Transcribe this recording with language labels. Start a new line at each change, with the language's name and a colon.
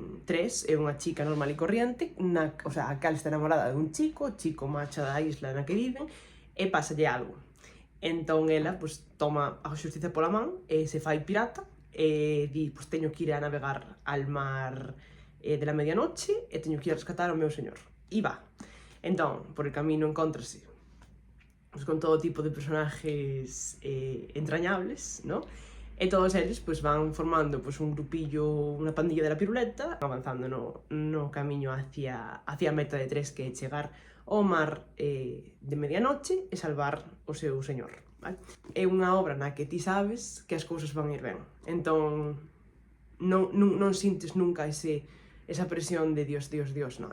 Galician: Tres é unha chica normal e corriente, o sea, a cal está enamorada de un chico, o chico marcha da isla na que viven, e pásalle algo. Entón ela, pues, toma a xustiza pola man, e se fai pirata, e di, pues, teño que ir a navegar
Spanish: al mar de la medianoche,
Galician: e teño que ir a rescatar ao meu señor. E va.
Spanish: Entón, por el camino encontrase pues, con todo tipo de personajes entrañables, ¿no?
Galician: E todos eles pues, van formando pues, un grupillo, unha pandilla
Spanish: de la piruleta,
Galician: avanzando no camiño hacia a meta de tres, que é chegar ao mar de medianoche e salvar o seu señor. Vale? É unha obra na que ti sabes que as cousas van ir ben. Entón, non sintes nunca esa presión de Dios, non.